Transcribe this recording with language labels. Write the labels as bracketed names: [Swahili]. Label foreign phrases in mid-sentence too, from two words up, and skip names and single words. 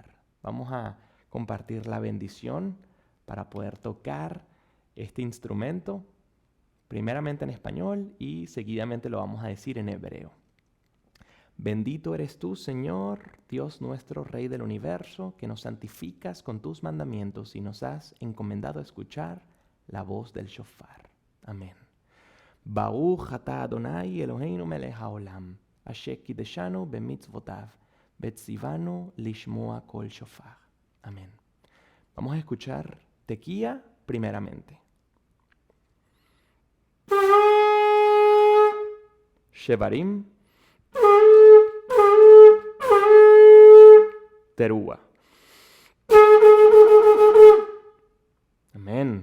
[Spanish] Vamos a compartir la bendición para poder tocar este instrumento, primeramente en español y seguidamente lo vamos a decir en hebreo. Bendito eres tú, Señor, Dios nuestro, Rey del universo, que nos santificas con tus mandamientos y nos has encomendado a escuchar la voz del shofar. Amén. [Hebrew] ברוך אתה אדוני אלוהינו מלך העולם, אשר קדשנו במצוותיו, וציוונו לשמוע קול שופר. [Spanish] Amén. Vamos a escuchar tequía primeramente. Shevarim. Teruah. Amén.